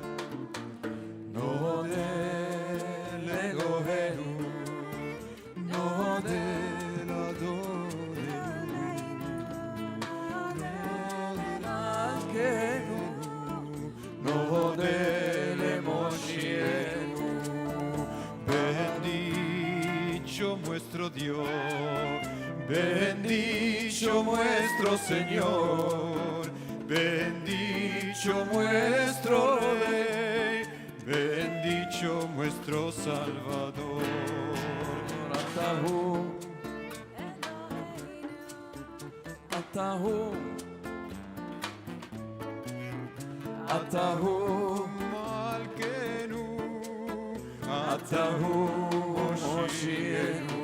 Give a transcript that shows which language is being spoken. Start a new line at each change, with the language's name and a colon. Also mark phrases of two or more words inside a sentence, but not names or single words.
Hebrew: נודה לאלוהינו, נודה לאדוננו, מלכנו, נודה למושיענו.
Spanish: Bendito nuestro Dios, bendito nuestro Señor, bendito nuestro Rey, bendito nuestro Salvador.
Hebrew: אתה הוא מלכנו, אתה הוא מושיענו,